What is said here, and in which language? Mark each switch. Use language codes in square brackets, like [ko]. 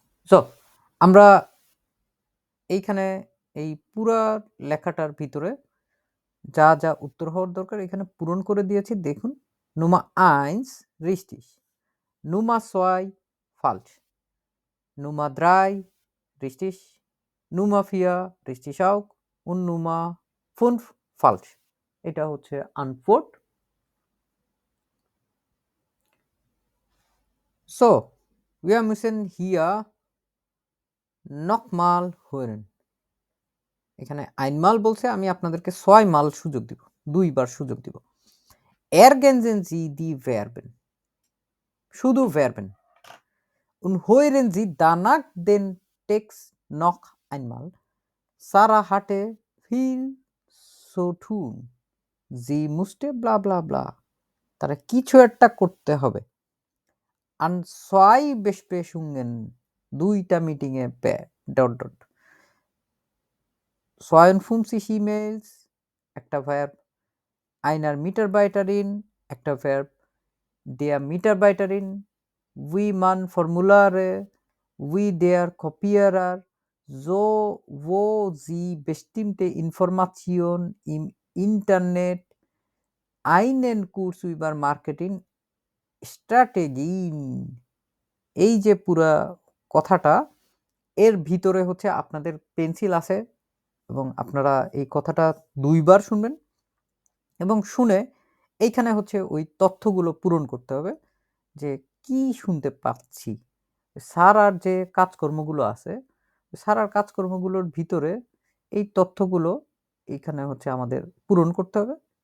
[bn] So আমরা এইখানে এই পুরা লেখাটার ভিতরে যা যা উত্তর হওয়ার দরকার এখানে পূরণ করে দিয়েছি। [de] দেখুন, Nummer 1 richtig, Nummer 2 falsch, Nummer 3 richtig, Nummer 4 richtig auch und Nummer 5 falsch. [bn] এটা হচ্ছে Antwort. [de] So, wir müssen hier nochmal hören. [bn] এখানে einmal বলছে, আমি আপনাদেরকে 6 mal সুযোগ দিব, 2 বার সুযোগ দিব। [de] Ergänzen Sie die Verben, শুধু Verben, und hören Sie danach den Text noch einmal. Sarah hatte viel zu tun, sie musste bla bla bla. [bn] তারা কিছু একটা করতে হবে। [de] An 2 Besprechungen, [bn] 2টা মিটিংয়ে ডট ডট 52 E-Mails, একটা Verb, [de] einer Mitarbeiterin, একটা Verb, der Mitarbeiterin, wie man Formulare, wie der Kopierer, so wo sie bestimmte Informationen im Internet, einen Kurs über Marketing Strategien। [bn] এই যে পুরা কথাটা এর ভিতরে হচ্ছে আপনাদের পেন্সিল আছে এবং আপনারা এই কথাটা ২ বার শুনবেন এবং শুনে এইখানে হচ্ছে ওই তথ্যগুলো পূরণ করতে হবে যে কি শুনতে পাচ্ছি। স্যার আর যে কাজকর্মগুলো আছে, স্যার আর কাজকর্মগুলোর ভিতরে এই তথ্যগুলো এইখানে হচ্ছে আমাদের পূরণ করতে হবে।